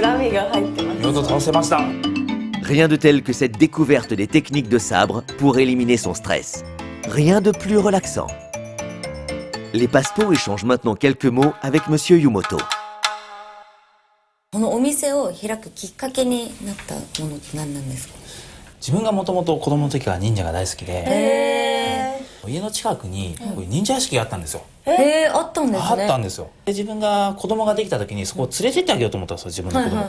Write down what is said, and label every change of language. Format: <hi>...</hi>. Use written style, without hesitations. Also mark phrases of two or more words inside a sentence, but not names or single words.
<ja>恨みが入ってます。見事倒せました。</ja> <fr>Rien de tel que cette découverte des techniques de sabre pour éliminer son stress. Rien de plus relaxant. Les Passepots échangent maintenant quelques mots avec Monsieur Yumoto.</fr> <ja>このお店を開くきっかけになったものって何なんですか？自分がもともと子供の時から忍者が大好きで、へ家の近くにこういう忍者屋敷があったんですよ。あったんですね。あったんですよ。で自分が子供ができた時にそこを連れてってあげようと思ったんですよ、自分の子供。</ja>